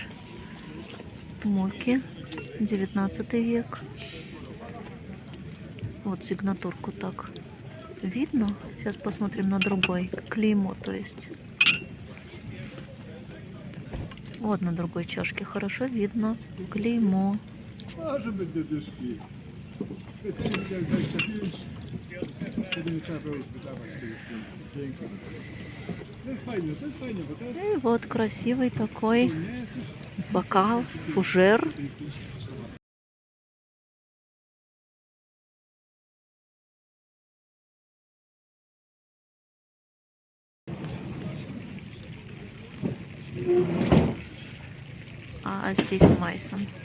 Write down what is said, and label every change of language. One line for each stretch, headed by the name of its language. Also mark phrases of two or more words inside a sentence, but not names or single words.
Russian: Моки, 19 век. Вот сигнатурку так видно. Сейчас посмотрим на другой. Клеймо, то есть. Вот на другой чашке хорошо видно клеймо.
Polish: A, żeby nie dyszki. Specjalnie widziałem 25, wtedy nie trzeba było już wydawać tych pięknych. To jest fajne, bo to jest
Russian: И вот красивый такой
Polish: nie jest już
Russian: бокал, фужер. А здесь Майсон.